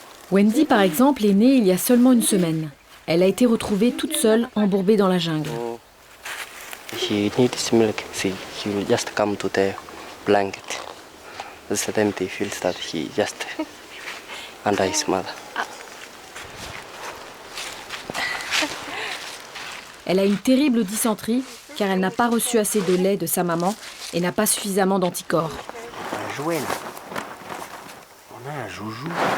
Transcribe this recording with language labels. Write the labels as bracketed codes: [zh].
[fr] Wendy, par exemple, est née il y a seulement une semaine. Elle a été retrouvée toute seule, embourbée dans la jungle. [en] He needs milk. See, he will just come to the blanket. That's the time he feels that he just under his mother. [fr] Elle a une terrible dysenterie car elle n'a pas reçu assez de lait de sa maman et n'a pas suffisamment d'anticorps. Un jouet là. On a un joujou.